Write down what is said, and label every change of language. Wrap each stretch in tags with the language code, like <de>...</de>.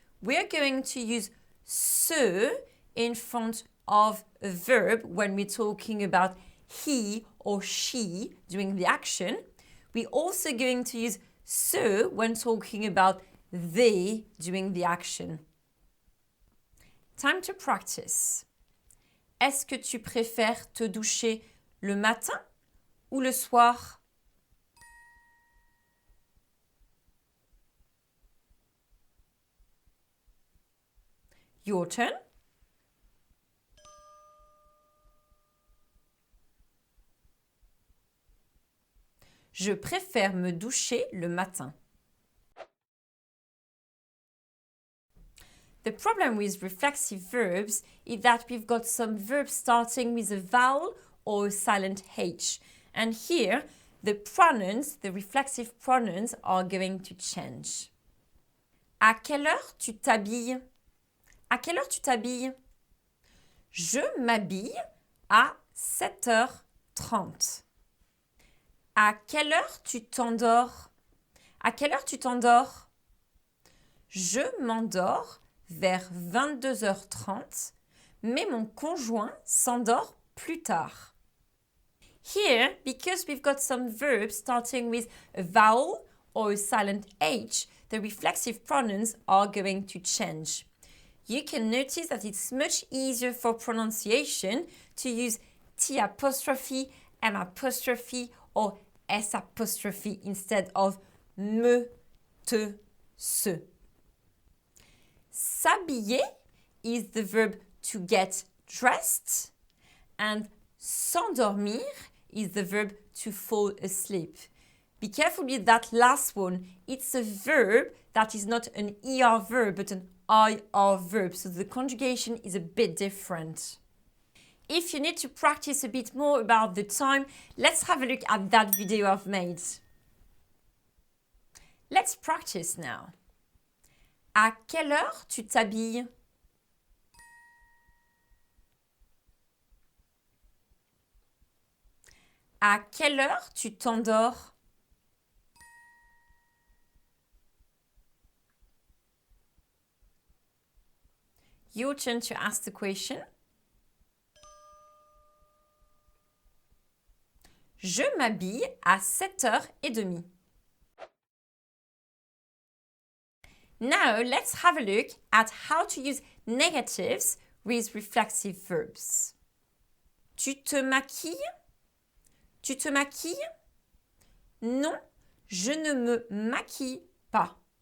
<en>We're going to use se in front of a verb when we're talking about he or she doing the action. We're also going to use se when talking about they doing the action. Time to practice.</en> <fr>Est-ce que tu préfères te doucher le matin ou le soir?</fr> <en>Your turn.</en> <fr>Je préfère me doucher le matin.</fr> <en>The problem with reflexive verbs is that we've got some verbs starting with a vowel or a silent H. And here, the pronouns, the reflexive pronouns, are going to change.</en> <fr>À quelle heure tu t'habilles? À quelle heure tu t'habilles? Je m'habille à 7h30. À quelle heure tu t'endors? À quelle heure tu t'endors? Je m'endors vers 22h30, mais mon conjoint s'endort plus tard.</fr> <en>Here, because we've got some verbs starting with a vowel or a silent H, the reflexive pronouns are going to change. You can notice that it's much easier for pronunciation to use T apostrophe, M apostrophe, or S apostrophe instead of me, te, se. S'habiller is the verb to get dressed, and s'endormir is the verb to fall asleep. Be careful with that last one. It's a verb that is not an ER verb but an IR verb, so the conjugation is a bit different. If you need to practice a bit more about the time, let's have a look at that video I've made. Let's practice now.</en> <fr>À quelle heure tu t'habilles? À quelle heure tu t'endors?</fr> <en>Your turn to ask the question.</en> <fr>Je m'habille à 7h30.</fr> <en>Now, let's have a look at how to use negatives with reflexive verbs.</en> <fr>Tu te maquilles? Tu te maquilles? Non, je ne me maquille pas.</fr>